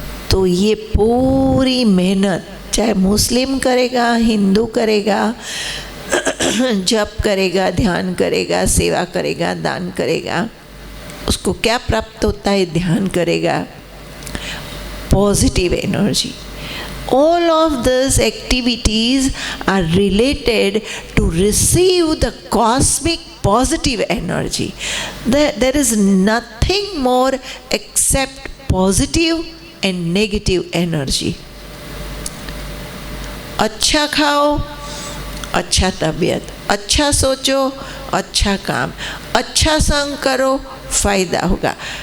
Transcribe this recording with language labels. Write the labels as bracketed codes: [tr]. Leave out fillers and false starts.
[hi] तो ये पूरी मेहनत चाहे मुस्लिम करेगा, हिंदू करेगा, जप करेगा, ध्यान करेगा, सेवा करेगा, दान करेगा, उसको क्या प्राप्त होता है? ध्यान करेगा, positive energy. [en] All of these activities are related to receive the cosmic positive energy. There is nothing more except positive and negative energy. [hi] अच्छा खाओ, अच्छा तबीयत, अच्छा सोचो, अच्छा काम, अच्छा संग करो, फायदा होगा।